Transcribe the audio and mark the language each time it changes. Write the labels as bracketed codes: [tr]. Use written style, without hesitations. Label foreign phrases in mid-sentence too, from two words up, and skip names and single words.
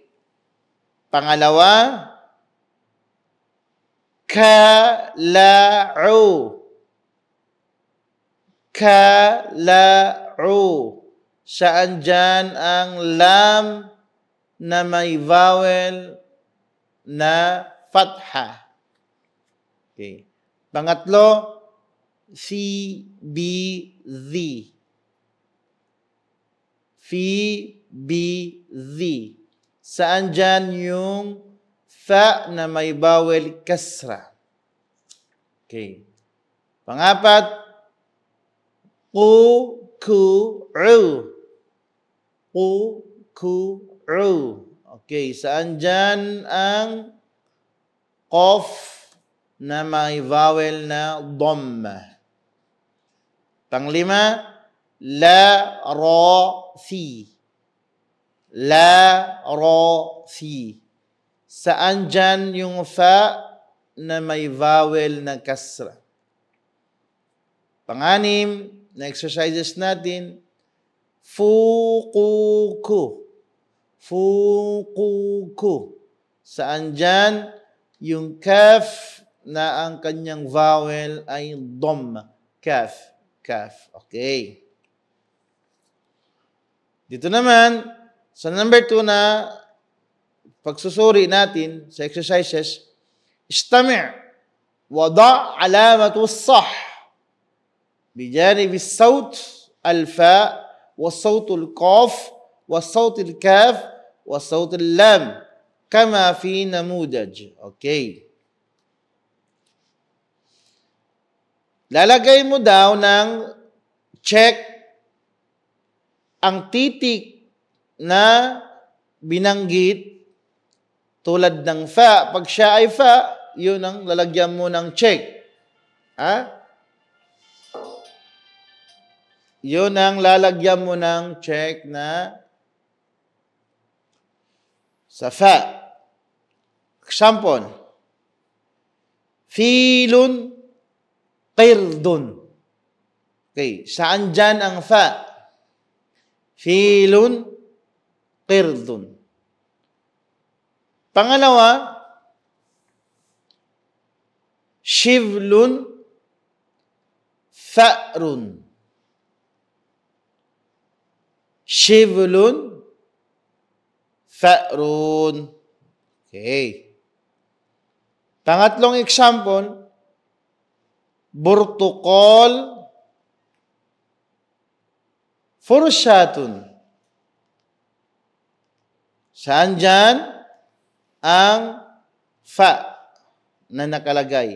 [tl] Pangalawa, kala'u. Kala'u. Saan dyan ang lam na may vowel na fatha? Okay. Pangatlo, fi, bi, zi. Fi, bi, zi. Saan dyan yung fa na may vowel kasra? Okay. Pangapat, ku, ku, u. Ku, ku, u. Okay. Saan dyan ang qaf na may vowel na dhamma? Panglima, la, ra, fi. La, ra, fi. Saan dyan yung fa na may vowel na kasra? Panganim na exercises natin, fukuku. Fukuku. Saan dyan yung kaf na ang kanyang vowel ay dhamma? Kaf. Kaf. Okay. Dito naman, sa number 2 na pagsusuri natin sa exercises, [ar] استمع وضع علامة الصح بجانب الصوت الفاء والصوت القاف والصوت الكاف والصوت اللام كما في نموذج. [tl] Okay. Lalagay mo daw ng check ang titik na binanggit tulad ng fa. Pag siya ay fa, yun ang lalagyan mo ng check. Ha? Yun ang lalagyan mo ng check na sa fa. [ar] Example, فيلٌ، قردٌ. [tl] Okay, saan dyan ang fa? [ar] فيلٌ، قردٌ. [tl] Pangalawa, [ar] شبلٌ، فأرٌ. شبلٌ، فأرٌ. [tl] Okay. Pangatlong example, [ar] برتقال، فرصةٌ. [tl] Saan dyan ang fa na nakalagay?